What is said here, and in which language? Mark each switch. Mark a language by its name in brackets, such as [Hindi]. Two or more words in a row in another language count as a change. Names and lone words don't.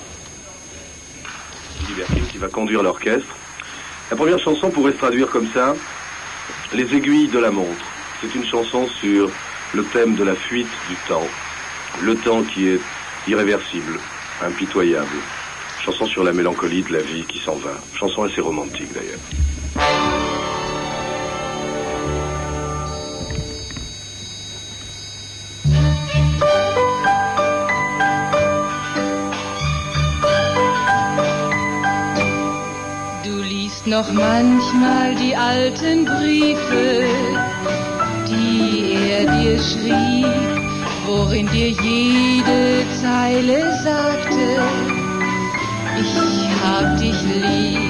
[French] Willy Berking qui va conduire l'orchestre. La première chanson pourrait se traduire comme ça, Les aiguilles de la montre. C'est une chanson sur le thème de la fuite du temps. Le temps qui est irréversible, impitoyable. Chanson sur la mélancolie de la vie qui s'en va. Chanson assez romantique d'ailleurs. [German] Du liest noch manchmal die alten Briefe, die dir schrieb, worin dir jede Zeile sagte: Ich hab dich lieb.